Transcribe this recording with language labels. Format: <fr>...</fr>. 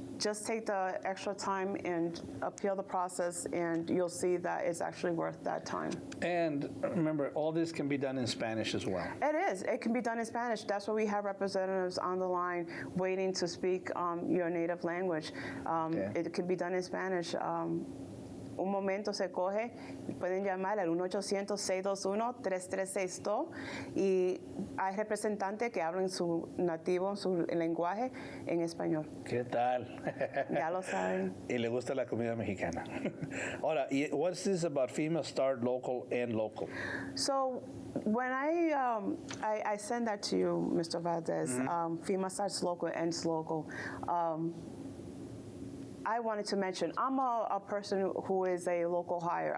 <en>Just take the extra time and appeal the process, and you'll see that it's actually worth that time. And remember, all this can be done in Spanish as well. It is. It can be done in Spanish. That's why we have representatives on the line waiting to speak your native language. It can be done in Spanish.</en> <es>Un momento se coge, pueden llamar al 1-800-621-3362 y hay representantes que hablan su nativo, su lenguaje en español. ¿Qué tal? Ya lo saben. Y le gusta la comida mexicana.</es> <en>Ahora, what's this about FEMA Start Local and Local? So when I send that to you, Mr. Valdez, FEMA Starts Local, Ends Local. I wanted to mention, I'm a person who is a local hire.</en>